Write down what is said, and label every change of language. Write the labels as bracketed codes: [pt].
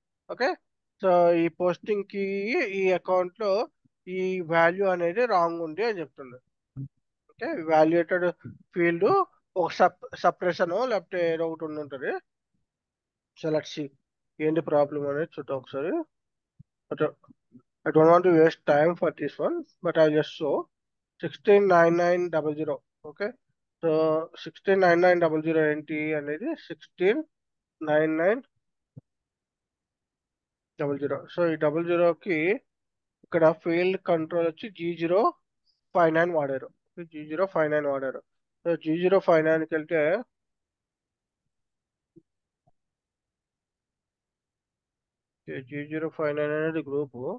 [te] Okay, so ఈ posting కి ఈ అకౌంట్ లో ఈ వాల్యూ అనేది రాంగ్ ఉంది అని చెప్తుంది. ఓకే, వాల్యుయేటెడ్ ఫీల్డ్ ఒక సప్రెషన్ లేకపోతే ఏదో ఒకటి ఉండి ఉంటుంది. [en] so let's see [te] ఏంటి ప్రాబ్లం అనేది చూద్దాం ఒకసారి. [en] I don't want to waste time for this one, but I'll just show 169900. [te] Okay, so 169900 ఏంటి అనేది 169900. సో ఈ 00కి ఇక్కడ ఫీల్డ్ కంట్రోల్ వచ్చి G059 వాడారు. G059 వాడారు. సో G059కి వెళ్తే G059 అనేది గ్రూప్.